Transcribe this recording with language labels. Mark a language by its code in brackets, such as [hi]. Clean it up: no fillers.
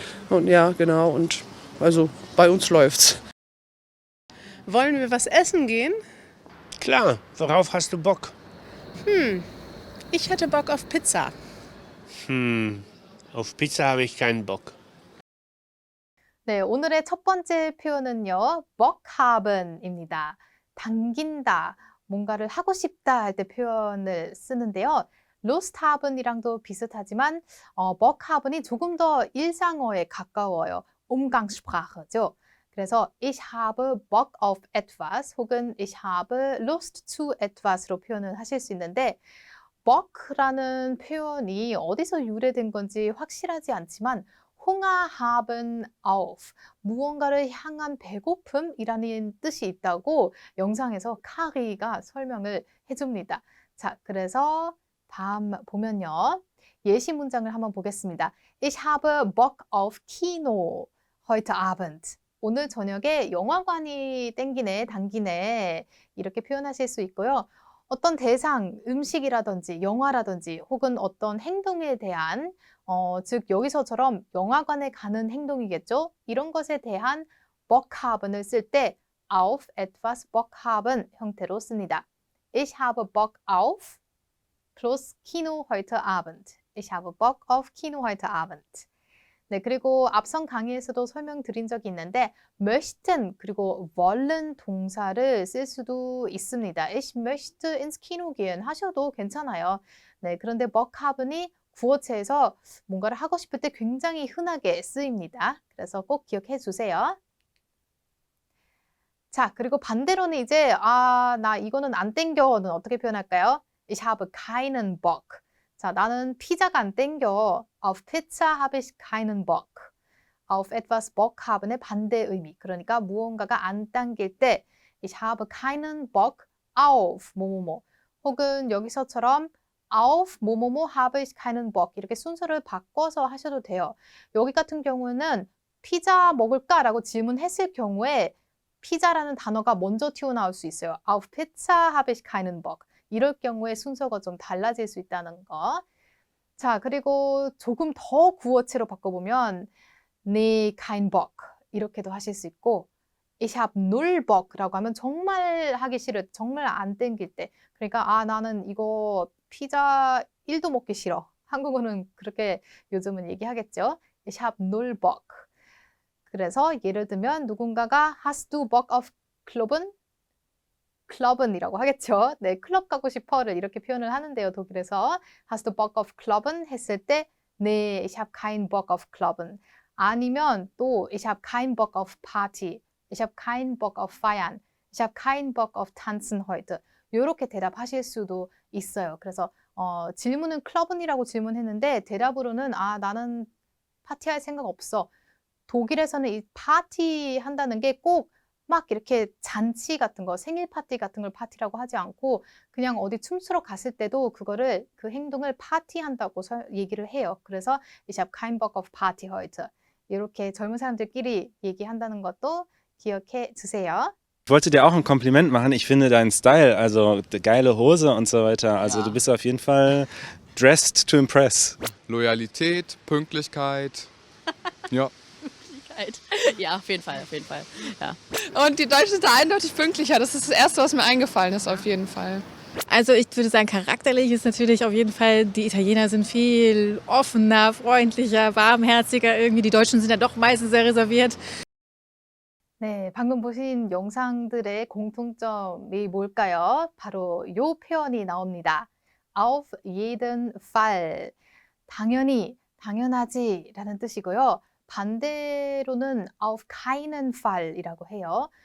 [de] Und ja, genau, und also bei uns läuft's. Wollen wir was essen gehen? Klar, worauf hast du Bock? Ich hätte Bock auf Pizza. Auf Pizza habe ich keinen Bock. [ko] 네, 오늘의 첫 번째 표현은요, 먹하ben입니다. 당긴다, 뭔가를 하고 싶다 할 때 표현을 쓰는데요. [de] Lust haben [ko] 이랑도 비슷하지만 먹하ben이 조금 더 일상어에 가까워요. [de] Umgangssprache죠. [ko] 그래서 [de] ich habe Bock auf etwas [ko] 혹은 [de] ich habe Lust zu etwas [ko] 로 표현을 하실 수 있는데 Bock라는 표현이 어디서 유래된 건지 확실하지 않지만 [de] Hunger haben auf, [ko] 무언가를 향한 배고픔이라는 뜻이 있다고 영상에서 카리가 설명을 해줍니다. 자, 그래서 다음 보면요. 예시 문장을 한번 보겠습니다. [de] Ich habe Bock auf Kino heute Abend. [ko] 오늘 저녁에 영화관이 땡기네, 당기네 이렇게 표현하실 수 있고요. 어떤 대상, 음식이라든지 영화라든지 혹은 어떤 행동에 대한 즉 여기서처럼 영화관에 가는 행동이겠죠. 이런 것에 대한 [de] Bock haben [ko] 을 쓸 때 [de] auf etwas Bock haben [ko] 형태로 씁니다. [de] Ich habe Bock auf plus Kino heute Abend. Ich habe Bock auf Kino heute Abend. [ko] 네, 그리고 앞선 강의에서도 설명드린 적이 있는데 möchten 그리고 wollen 동사를 쓸 수도 있습니다. [de] Ich möchte ins Kino gehen [ko] 하셔도 괜찮아요. 네, 그런데 Bock haben이 구어체에서 뭔가를 하고 싶을 때 굉장히 흔하게 쓰입니다. 그래서 꼭 기억해 주세요. 자, 그리고 반대로는 이제 나 이거는 안 땡겨는 어떻게 표현할까요? [de] Ich habe keinen Bock. [ko] 자, 나는 피자가 안 땡겨. [de] Auf Pizza habe ich keinen Bock. Auf etwas Bock haben의 [ko] 반대 의미. 그러니까 무언가가 안 당길 때 [de] Ich habe keinen Bock auf [ko] 뭐뭐뭐. 혹은 여기서처럼 [de] auf 뭐뭐뭐 habe ich keinen Bock. [ko] 이렇게 순서를 바꿔서 하셔도 돼요. 여기 같은 경우는 피자 먹을까라고 질문했을 경우에 피자라는 단어가 먼저 튀어나올 수 있어요. [de] Auf Pizza habe ich keinen Bock. [ko] 이럴 경우에 순서가 좀 달라질 수 있다는 거. 자, 그리고 조금 더 구어체로 바꿔보면 [de] nee, kein Bock [ko] 이렇게도 하실 수 있고 [de] ich hab null Bock [ko] 라고 하면 정말 하기 싫을, 정말 안 땡길 때. 그러니까 아, 나는 이거 피자 1도 먹기 싫어. 한국어는 그렇게 요즘은 얘기하겠죠. [de] Ich hab null Bock. [ko] 그래서 예를 들면 누군가가 [de] hast du Bock auf Clubben? [ko] 클럽은이라고 하겠죠. 네, 클럽 가고 싶어를 이렇게 표현을 하는데요, 독일에서. [de] Hast du Bock auf Clubben? [ko] 했을 때 네, [de] ich hab keinen Bock auf Clubben. 아니면 또 ich hab keinen Bock auf Party. Ich hab keinen Bock auf Feiern. Ich hab keinen Bock auf Tanzen heute. [ko] 이렇게 대답하실 수도 있어요. 그래서 질문은 클럽은이라고 질문했는데 대답으로는 아, 나는 파티할 생각 없어. 독일에서는 이 파티 한다는 게 꼭 막 이렇게 잔치 같은 거, 생일 파티 같은 걸 파티라고 하지 않고 그냥 어디 춤추러 갔을 때도 그거를, 그 행동을 파티한다고 얘기를 해요. [de] 그래서 ich hab keinen Bock auf Party heute. [ko] 이렇게 젊은 사람들끼리 얘기한다는 것도 기억해 주세요. [de] Ich wollte dir auch ein Kompliment machen. Ich finde deinen Style, also geile Hose und so weiter. Also du bist auf jeden Fall [en] dressed to impress. [de] Loyalität, Pünktlichkeit. Ja. Ja, auf jeden Fall, auf jeden Fall. Ja. Und die Deutschen sind da eindeutig pünktlicher. Das ist das Erste, was mir eingefallen ist, auf jeden Fall. Also ich würde sagen, charakterlich ist natürlich auf jeden Fall, die Italiener sind viel offener, freundlicher, warmherziger. Irgendwie die Deutschen sind ja doch meistens sehr reserviert. [ko] 네, 방금 보신 영상들의 공통점이 뭘까요? 바로 요 표현이 나옵니다. [de] Auf jeden Fall. [ko] 당연히, 당연하지 라는 뜻이고요. 반대로는 [de] auf keinen Fall [ko] 이라고 해요.